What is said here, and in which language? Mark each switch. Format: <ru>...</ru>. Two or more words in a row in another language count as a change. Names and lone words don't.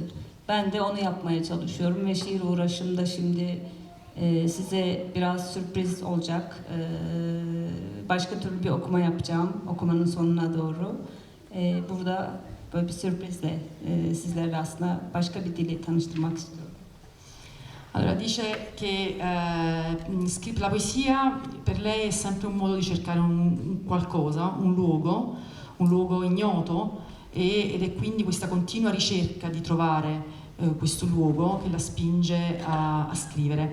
<tr>Ben de onu yapmaya çalışıyorum ve şiir uğraşımda şimdi size biraz sürpriz olacak. Başka türlü bir okuma yapacağım, okumanın sonuna doğru. Burada böyle bir sürprizle sizlerle aslında başka bir dili tanıştırmak istiyorum.</tr> <it>Allora dice che la poesia per lei è sempre un modo di cercare un qualcosa, un luogo ignoto, ed è quindi questa continua ricerca di trovare questo luogo che la spinge a scrivere.</it>